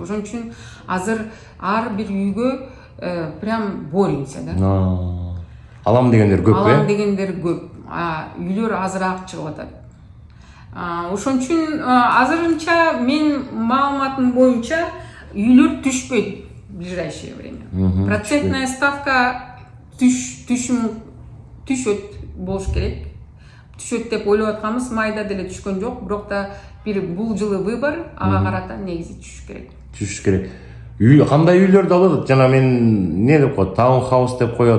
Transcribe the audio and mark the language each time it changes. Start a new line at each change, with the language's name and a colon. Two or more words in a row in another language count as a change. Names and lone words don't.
Kyrgyz: Ошон үчүн азыр ар бир үйгө
Russian: прям боремся,
Kyrgyz: да. Алам дегендер көп, Алам дегендер көп. Үйлөр азыраак чыгып атат. Ошон үчүн азырынча мен маалыматым боюнча үйлөр түшпөйт
Russian: в ближайшее время. Процентная ставка
Kyrgyz: түшөт болуш керек. Түшөт деп ойлоп атканбыз, майда деле түшкөн жок, бирок да бул жылы выбор, ага карата негизи түшүш керек. Түшүш керек. Кандай үйлөрдү алат? Жана мен не деп коет? Таунхаус деп коет.